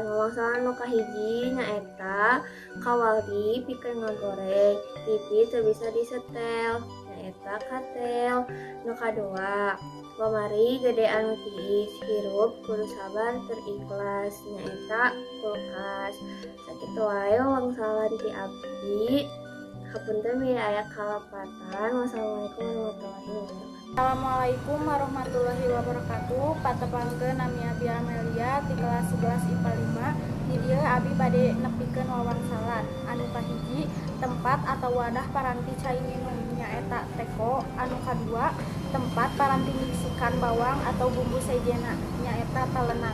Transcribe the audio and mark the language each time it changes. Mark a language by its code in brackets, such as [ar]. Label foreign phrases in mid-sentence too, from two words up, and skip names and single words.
[su] Wawangsalan nu kahiji nyaeta kawali pikeun ngagoreng, pipi teu bisa disetel nyaeta katel. Nu kadua lemari gede anu tiis, hirup kudu sabar terikhlas nyaeta kulkas. Sakitu wae wangsalan ti abdi. Hapunten bila aya kalapatan. [ar] والسلام عليكم ورحمة الله وبركاته. السلام عليكم ورحمة الله وبركاته. [su] Patepangkeun nami Abi Amelia ti kelas 11 IPA 5. Di dieu abi bade nepikeun wawangsalan. Anu kahiji tempat atau wadah paranti cai minum nyaeta teko. Anu kadua tempat paranti ngisikan bawang atau bumbu sejena nyaeta talenan.